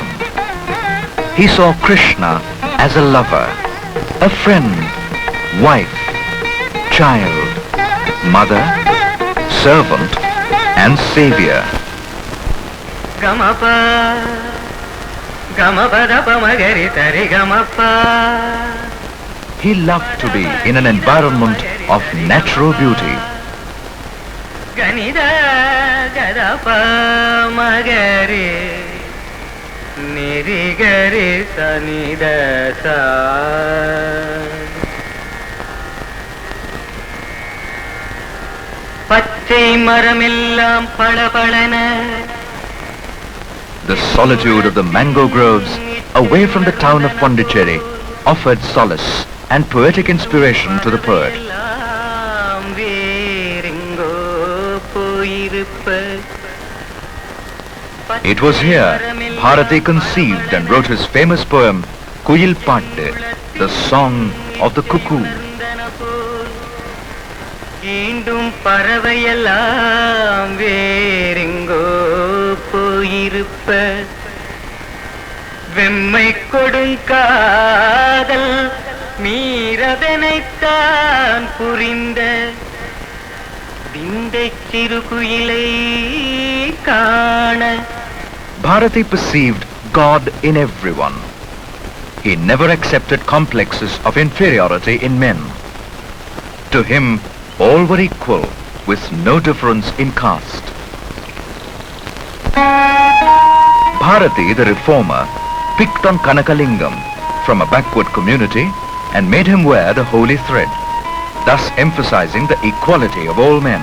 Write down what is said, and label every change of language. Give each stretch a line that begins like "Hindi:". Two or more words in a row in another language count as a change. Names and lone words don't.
English: He saw Krishna as a lover, a friend, wife, child, mother, servant, and savior. Gamapa, Gamapada Magari Tari Gamapa. He loved to be in an environment of natural beauty.
Tamil: கனிதா கதபா மகரி நிரிகரி சனிதா ச பச்சை மரமெல்லாம் பலபலன.
English: The solitude of the mango groves away from the town of Pondicherry offered solace and poetic inspiration to the poet. It was here Bharati conceived and wrote his famous poem Kuyil Patte, the song of the cuckoo.
Tamil: ஈண்டும் பறவையெல்லாம் வேறெங்கோ போயிருப்ப வெம்மை கொடுங்காதல் மீறதனைத்தான் புரிந்த விந்தைச் சிறுகுயிலை காண.
English: Bharati perceived God in everyone. He never accepted complexes of inferiority in men. To him, all were equal, with no difference in caste. Bharati, the reformer, picked on Kanakalingam from a backward community and made him wear the holy thread, thus emphasizing the equality of all men.